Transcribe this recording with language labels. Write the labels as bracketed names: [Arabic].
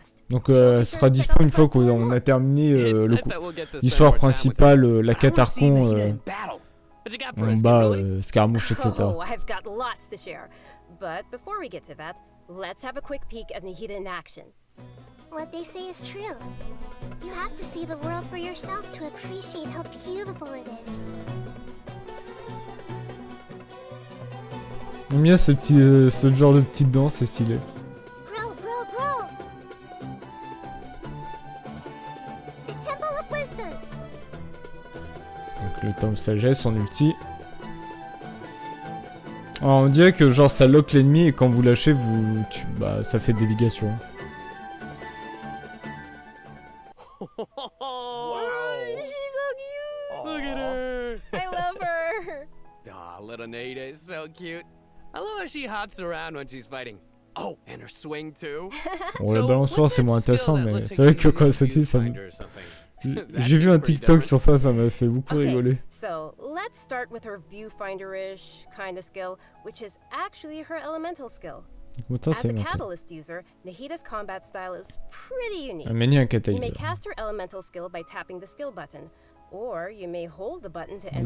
[French] Donc, elle sera dispo une fois qu'on a terminé l'histoire principale, la quête Archon. On bat Scaramouche, etc. [English] Oh, I've got lots to share. But before we get to that, let's have a quick peek at Nahida in action. What they say is true. You have to see the world for yourself to appreciate how beautiful it is. [French] J'aime bien ce genre de petite danse, c'est stylé. [English] Grow. The Temple of Wisdom. [French] Donc le temps de sagesse, son ulti. Alors, on dirait que genre ça lock l'ennemi et quand vous lâchez, bah ça fait des dégâts sur. [English] Wow, she's so cute! Look at her! I love her! Aw, little Nahida is so cute. I love how she hops around when she's fighting. Oh, and her swing too. [French] Bon, la balançoire c'est moins intéressant, mais c'est vrai que quand elle sautille, ça me... J'ai vu un TikTok sur ça, ça m'a fait beaucoup rigoler. [English] So, let's start with her viewfinder-ish kind of skill, which is actually her elemental skill. As a catalyst user, Nahida's combat style is pretty unique. You may cast her elemental skill by tapping the skill button, or you may hold the button to enter